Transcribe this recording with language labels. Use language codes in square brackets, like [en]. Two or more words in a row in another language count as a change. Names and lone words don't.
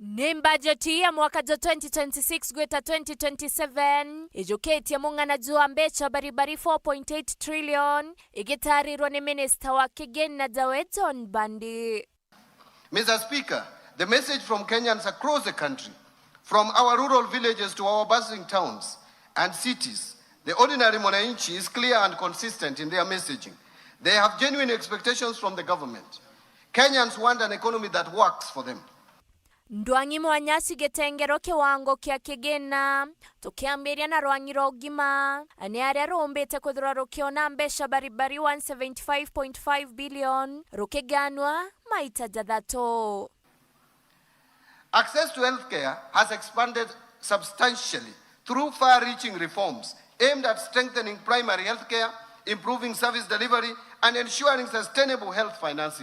[mer] Mbajeti ya mwaka 2026 gweta 2027 ijuketi ya mungana jua mbecha baribari 4.8 trillion igitarirwa ni Minister wa Kigeni na John Bandi. [en] Mr. Speaker, the message from Kenyans across the country, from our rural villages to our bustling towns and cities, the ordinary mwananchi is clear and consistent in their messaging. They have genuine expectations from the government. Kenyans want an economy that works for them. [mer] Ndwangi mwanyasi getengero kiwango kia kigena tukiambiria na rwanyiro ugima ani aria rombete kuthura rukiona mbesha baribari 175.5 billion rukiganwa maita jathato. [en] Access to healthcare has expanded substantially through far-reaching reforms aimed at strengthening primary healthcare, improving service delivery, and ensuring sustainable health financing.